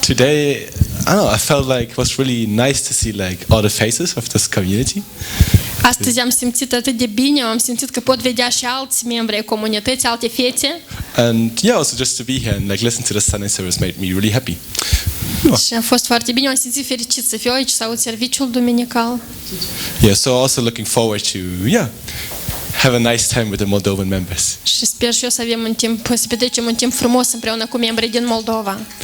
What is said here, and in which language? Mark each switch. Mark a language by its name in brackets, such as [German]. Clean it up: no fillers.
[English] Today, I don't know, I felt like it was really nice to see like all the faces of this community. [Romanian] Astăzi am simțit atât de bine, am simțit că pot vedea și alți membri ai comunității, alte fețe. [English] And yeah, also just to be here and like listen to the Sunday service made me really happy. [Romanian] Și a fost foarte bine, am simțit fericit să fiu aici, să aud serviciul duminical. [English] Yeah, so also looking forward to have a nice time with the Moldovan members. [Romanian] Și sper și eu să avem un timp, să petrecem un timp frumos împreună cu membrii din Moldova.